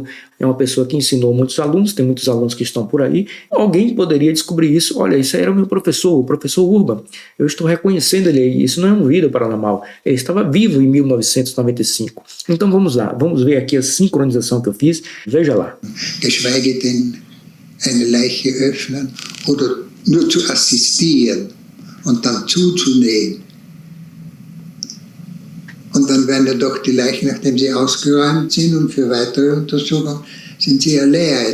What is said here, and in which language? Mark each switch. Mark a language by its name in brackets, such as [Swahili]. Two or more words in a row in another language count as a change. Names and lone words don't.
[Portuguese] É uma pessoa que ensinou muitos alunos, tem muitos alunos que estão por aí. Alguém poderia descobrir isso. Olha, isso aí era o meu professor, o professor Urban. Eu estou reconhecendo ele aí. Isso não é um vídeo paranormal. Ele estava vivo em 1995. Então vamos lá, vamos ver aqui a sincronização que eu fiz. Veja lá. [German] Geschweige denn eine Leiche öffnen oder nur zu assistieren und dann zuzunähen. Und dann werden ja doch die Leichen, nachdem sie ausgeräumt sind und für weitere Untersuchungen, sind sie ja leer.